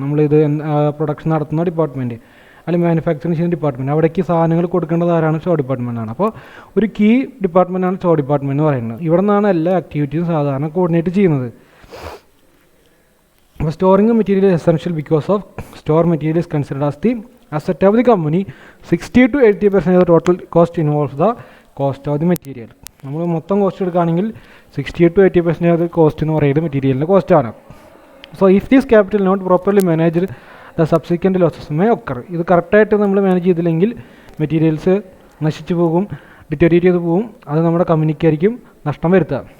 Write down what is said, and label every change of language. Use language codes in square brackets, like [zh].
[ml] നമ്മളിത് പ്രൊഡക്ഷൻ നടത്തുന്ന ഡിപ്പാർട്ട്മെൻറ്റ് അല്ലെങ്കിൽ മാനുഫാക്ചറിങ് ചെയ്യുന്ന ഡിപ്പാർട്ട്മെൻറ്റ്, അവിടേക്ക് സാധനങ്ങൾ കൊടുക്കേണ്ടത് ആരാണ്? സ്റ്റോർ ഡിപ്പാർട്ട്മെൻറ്റാണ്. അപ്പോൾ ഒരു കീ ഡിപ്പാർട്ട്മെൻറ്റാണ് സ്റ്റോർ ഡിപ്പാർട്ട്മെൻറ്റ് എന്ന് പറയുന്നത്. ഇവിടെ നിന്നാണ് എല്ലാ ആക്ടിവിറ്റീസും സാധാരണ കോർഡിനേറ്റ് ചെയ്യുന്നത്. [en] അപ്പോൾ storing material essential because of store material is considered as the asset of the company. 60-80% of the total cost involves the cost of the material. [ml] നമ്മൾ മൊത്തം കോസ്റ്റ് എടുക്കുകയാണെങ്കിൽ 60-80% of the കോസ്റ്റ് എന്ന് പറയുന്നത് മെറ്റീരിയലിൻ്റെ കോസ്റ്റാണ്. [en] So if this capital not properly managed the subsequent losses may occur. [ml] ഇത് കറക്റ്റായിട്ട് നമ്മൾ manage ചെയ്തില്ലെങ്കിൽ മെറ്റീരിയൽസ് നശിച്ചു പോകും, ഡിറ്റോറിയേറ്റ് ചെയ്ത് പോകും. അത് നമ്മുടെ കമ്പനിക്കായിരിക്കും നഷ്ടം വരുത്തുക.